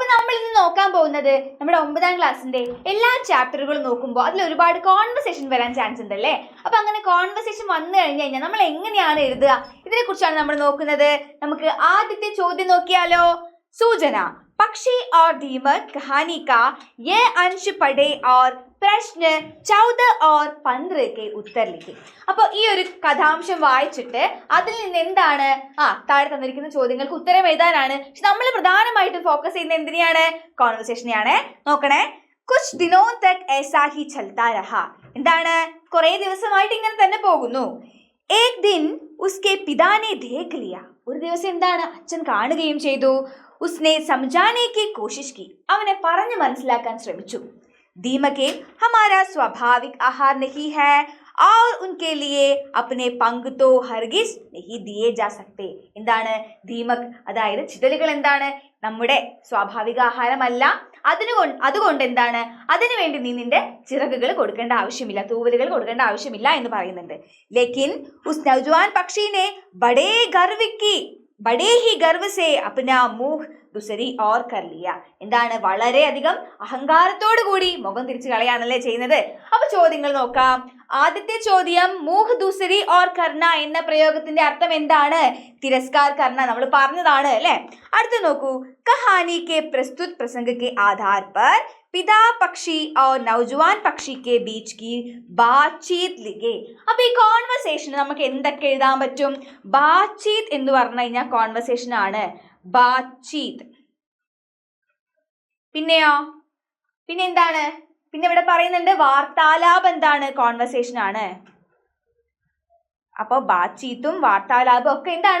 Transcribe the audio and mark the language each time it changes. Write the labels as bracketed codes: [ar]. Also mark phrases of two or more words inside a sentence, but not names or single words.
[ml] നമ്മൾ ഇന്ന് നോക്കാൻ പോകുന്നത് നമ്മുടെ 9ാം ക്ലാസ്സിന്റെ എല്ലാ ചാപ്റ്ററുകളും നോക്കുമ്പോൾ അതിൽ ഒരുപാട് കോൺവെർസേഷൻ വരാൻ ചാൻസ് ഉണ്ട് അല്ലേ. അപ്പൊ അങ്ങനെ കോൺവെർസേഷൻ വന്നു കഴിഞ്ഞു കഴിഞ്ഞാൽ നമ്മൾ എങ്ങനെയാണ് എഴുതുക, ഇതിനെ കുറിച്ചാണ് നമ്മൾ നോക്കുന്നത്. നമുക്ക് ആദ്യത്തെ ചോദ്യം നോക്കിയാലോ. സൂചന, [hi] പക്ഷി और दीमक कहानी का ये अंश पढ़े और പ്രശ്ന 14 और 15 के उत्तर लिखे. [ml] അപ്പോൾ ഈ ഒരു കഥാംശം വായിച്ചിട്ട് അതിൽ നിന്ന് എന്താണ് താഴെ തന്നിരിക്കുന്ന ചോദ്യങ്ങൾക്ക് ഉത്തരം എഴുതാനാണ്. പക്ഷെ നമ്മൾ പ്രധാനമായിട്ടും ഫോക്കസ് ചെയ്യുന്ന എന്തിനെയാണ്? കോൺവെർസേഷനെയാണ്. നോക്കണേ. [hi] कुछ दिनों तक ऐसा ही चलता रहा. [ml] എന്താണ്? കുറേ ദിവസമായിട്ട് ഇങ്ങനെ തന്നെ പോകുന്നു. [hi] एक दिन उसके पिता ने देख लिया. [ml] ഒരു ദിവസം എന്താണ്? അച്ഛൻ കാണുകയും ചെയ്തു. [hi] उसने समझाने की कोशिश की. [ml] അവനെ പറഞ്ഞു മനസ്സിലാക്കാൻ ശ്രമിച്ചു. [hi] दीमके हमारा स्वाभाविक आहार नहीं है और उनके लिए अपने पंख तो हरगिज नहीं दिए जा सकते. [ml] എന്താണ്? ദീമക് അതായത് ചിതലുകൾ എന്താണ്? നമ്മുടെ സ്വാഭാവിക ആഹാരമല്ല. അതുകൊണ്ട് എന്താണ്? അതിനു വേണ്ടി നീ നിന്റെ ചിറകുകൾ കൊടുക്കേണ്ട ആവശ്യമില്ല, തൂവലുകൾ കൊടുക്കേണ്ട ആവശ്യമില്ല എന്ന് പറയുന്നുണ്ട്. [hi] लेकिन उस नौजवान पक्षी ने बड़े ही गर्व से अपना मुंह दूसरी और कर लिया. [ml] എന്താണ്? വളരെയധികം അഹങ്കാരത്തോടു കൂടി മുഖം തിരിച്ചു കളയാണല്ലേ ചെയ്യുന്നത്. അപ്പൊ ചോദ്യങ്ങൾ നോക്കാം. ആദ്യത്തെ ചോദ്യം, [hi] मुँह दूसरी ओर करना [ml] എന്ന പ്രയോഗത്തിന്റെ അർത്ഥം എന്താണ്? [hi] तिरस्कार करना [ml] നമ്മൾ പറഞ്ഞതാണ് അല്ലെ. അടുത്ത നോക്കൂ. [hi] കഹാനി के प्रस्तुत प्रसंग के आधार पर पिता पक्षी और नौजवान पक्षी के बीच की बातचीत लिखे. [ml] അപ്പൊ ഈ കോൺവെർസേഷൻ നമുക്ക് എന്തൊക്കെ എഴുതാൻ പറ്റും? ബാത്ചീത്ത് എന്ന് പറഞ്ഞു കഴിഞ്ഞാൽ കോൺവെർസേഷൻ ആണ്. ബാത്ചീത്ത്. പിന്നെയോ? പിന്നെ എന്താണ്? പിന്നെ ഇവിടെ പറയുന്നുണ്ട് വാർത്താലാപം എന്താണ്? കോൺവെർസേഷൻ ആണ്. അപ്പൊ ബാത്ചീത്തും വാർത്താലാപം ഒക്കെ എന്താണ്?